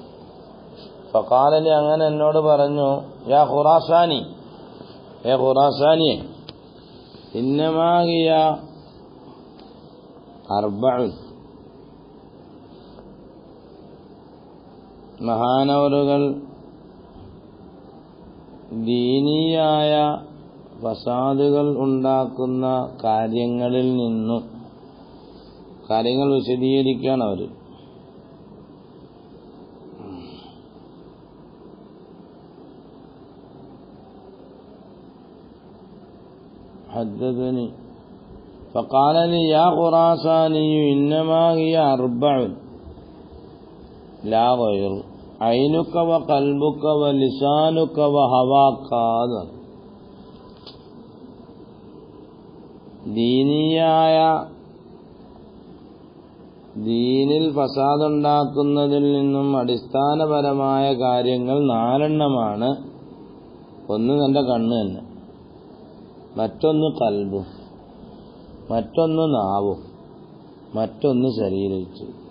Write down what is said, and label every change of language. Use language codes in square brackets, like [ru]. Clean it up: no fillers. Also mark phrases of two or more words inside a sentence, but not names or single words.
[ar] فقال لي, [ml] അങ്ങനെ എന്നോട് പറഞ്ഞു, [ar] يا خراساني, [ml] ഏ ഖുറാസാനിയെ, [ar] إنما هي أربع, [ml] മഹാനവറുകൾ ദീനിയായ ഫസാദുകൾ ഉണ്ടാക്കുന്ന കാര്യങ്ങളിൽ നിന്നും കാര്യങ്ങൾ വിശദീകരിക്കുകയാണ് അവർ. [ar] حدثني فقال لي يا خراساني إنما هي أربع لا غير عينك وقلبك ولسانك وهواك. [ml] ദീനിൽ ഫസാദുണ്ടാക്കുന്നതിൽ നിന്നും അടിസ്ഥാനപരമായ കാര്യങ്ങൾ 4 ഒന്ന് തന്റെ കണ്ണ് തന്നെ, മറ്റൊന്ന് കൽബും, മറ്റൊന്ന് നാവും, മറ്റൊന്ന് ശരീരച്ചു.